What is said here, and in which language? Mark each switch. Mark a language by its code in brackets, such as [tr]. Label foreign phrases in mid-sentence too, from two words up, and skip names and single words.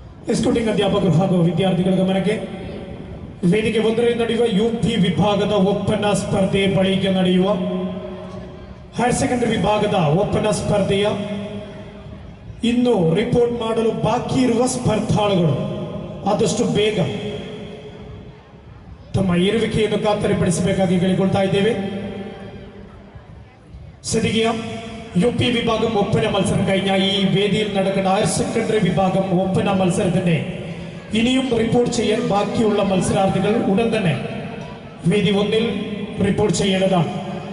[kn] ಎಸ್ಕೂಟಿಂಗ್ ಅಧ್ಯಾಪಕರು ಹಾಗೂ ವಿದ್ಯಾರ್ಥಿಗಳ ಗಮನಕ್ಕೆ ವೇದಿಕೆ ಒಂದರಲ್ಲಿ ನಡೆಯುವ ಯುಪಿ ವಿಭಾಗದ ಒಪ್ಪಂದ ಸ್ಪರ್ಧೆ ಬಳಿಕ ನಡೆಯುವ [en] higher secondary [kn] ವಿಭಾಗದ ಒಪ್ಪಂದ ಸ್ಪರ್ಧೆಯ ಇನ್ನು ರಿಪೋರ್ಟ್ ಮಾಡಲು ಬಾಕಿ ಇರುವ ಸ್ಪರ್ಧಾಳುಗಳು ಆದಷ್ಟು ಬೇಗ ತಮ್ಮ ಇರುವಿಕೆಯನ್ನು ಖಾತರಿಪಡಿಸಬೇಕಾಗಿ ಕೇಳಿಕೊಳ್ತಾ ഇದ್ದೇವೆ. [ml] സദികിയ യുപി വിഭാഗം ഒപ്പന മത്സരം കഴിഞ്ഞ ഈ വേദിയിൽ നടക്കുന്ന [en] higher secondary [ml] വിഭാഗം ഒപ്പന മത്സരത്തിന്റെ ഇനിയും റിപ്പോർട്ട് ചെയ്യാൻ ബാക്കിയുള്ള മത്സരാർത്ഥികൾ ഉടൻ തന്നെ വേദി ഒന്നിൽ റിപ്പോർട്ട് ചെയ്യേണ്ടതാണ്.